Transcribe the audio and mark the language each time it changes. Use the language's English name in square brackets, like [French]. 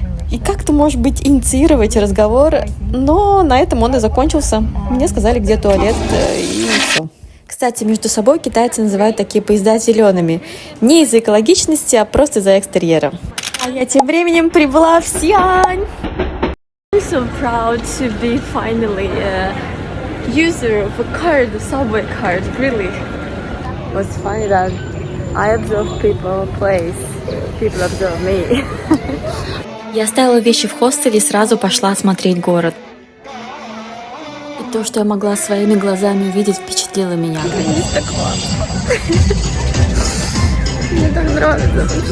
[Russian] И как-то, может быть, инициировать разговор, но на этом он и закончился. Мне сказали, где туалет, и все. Кстати, между собой китайцы называют такие поезда зелеными. Не из-за экологичности, а просто из-за экстерьера. А я тем временем прибыла в Сиань. [English] I'm so proud to be finally a user of a card, a subway card, really. It's funny that I observe people place, people observe me. [Russian] Я оставила вещи в хостеле и сразу пошла смотреть город. И то, что я могла своими глазами увидеть, впечатлило меня. Так классно. Мне так нравится.